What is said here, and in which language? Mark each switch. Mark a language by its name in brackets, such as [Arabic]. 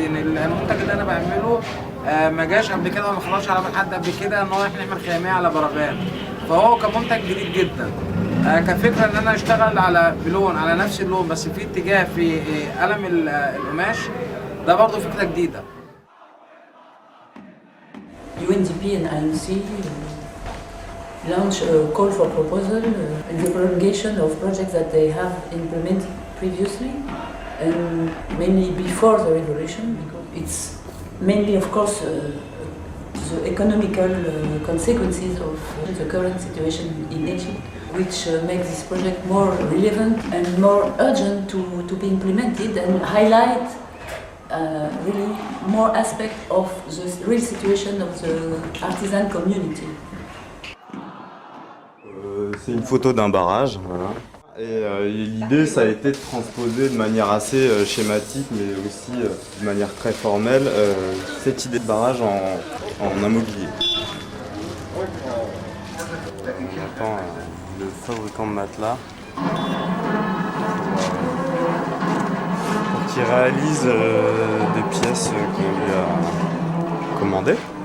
[Arabic] ان المنتج اللي انا بعمله ما جاش قبل كده وما خرجش على بال حد قبل كده ان هو احنا نعمل خياميه على براغان. فهو كمنتج جديد جدا. كفكره ان انا اشتغل على بلون على نفس اللون بس في اتجاه في قلم القماش ده برضه فكره جديده. [English] UNDP and IMC launch a call for proposal in the prolongation of projects that they have implemented previously and mainly before the revolution, because it's mainly of course the economical consequences of the current situation in Egypt, which makes this project more relevant and more urgent to be implemented and highlight really more aspect of the real situation of the artisan community. [French] C'est une photo d'un barrage, voilà. Et l'idée, ça a été de transposer de manière assez schématique, mais aussi de manière très formelle, cette idée de barrage en un mobilier. On attend le fabricant de matelas pour qu'il réalise des pièces qu'on lui a commandées.